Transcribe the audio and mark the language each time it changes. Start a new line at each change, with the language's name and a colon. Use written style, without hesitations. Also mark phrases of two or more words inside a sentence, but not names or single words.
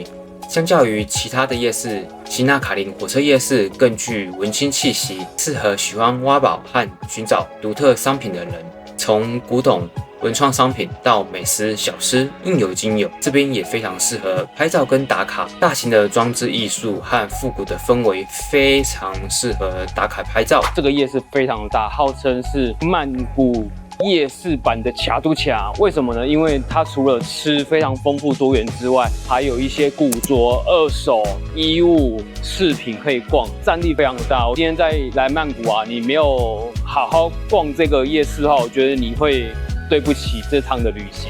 Chinese: 相較於其他的夜市，西納卡林火車夜市更具文青氣息，適合喜歡挖寶和尋找獨特商品的人。從古董、文創商品到美食小吃，應有盡有。這邊也非常適合拍照跟打卡，大型的裝置藝術和復古的氛圍非常適合打卡拍照。這個夜市非常大，號稱是曼谷夜市版的卡都卡。为什麼呢？因為它除了吃非常豐富多元之外，還有一些古着、二手衣物、飾品可以逛，佔地非常大。我今天在來曼谷啊，你沒有好好逛這個夜市的話，我覺得你會對不起這趟的旅行。